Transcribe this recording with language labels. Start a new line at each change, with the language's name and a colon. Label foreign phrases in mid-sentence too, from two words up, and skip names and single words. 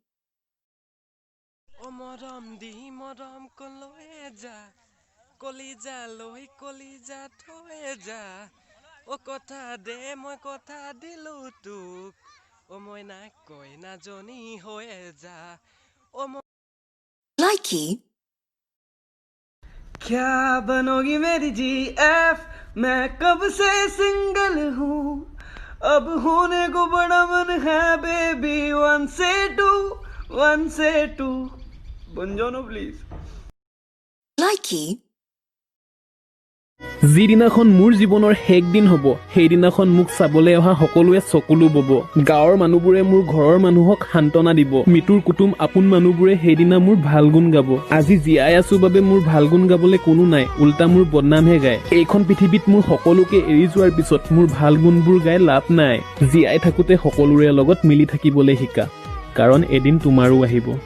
Assamese: ও মৰম দি মৰম কলৈ যা কলিজা লৈ কলিজা থৈ যা ও কথা দে মই কথা দিলো তোক ও মই না কইনাজনী হৈ যা ও
English: Likey.
Hindi: क्या बनोगी मेरी GF मैं कब से सिंगल हूँ अब होने को बड़ा मन है बेबी 1 से 2 बन जाओ ना प्लीज
English: Likey.
Assamese: যিদিনাখন মোৰ জীৱনৰ শেষ দিন হ'ব সেইদিনাখন মোক চাবলৈ অহা সকলোৱে চকুলো বব গাঁৱৰ মানুহবোৰে মোৰ ঘৰৰ মানুহক সান্তনা দিব মৃত্যুৰ কুটুম আপোন মানুহবোৰে সেইদিনা মোৰ ভাল গুণ গাব আজি জীয়াই আছো বাবে মোৰ ভাল গুণ গাবলৈ কোনো নাই উল্টা মোৰ বদনামহে গায় এইখন পৃথিৱীত মোৰ সকলোকে এৰি যোৱাৰ পিছত মোৰ ভাল গুণবোৰ গাই লাভ নাই জীয়াই থাকোতে সকলোৰে লগত মিলি থাকিবলৈ শিকা কাৰণ এদিন তোমাৰো আহিব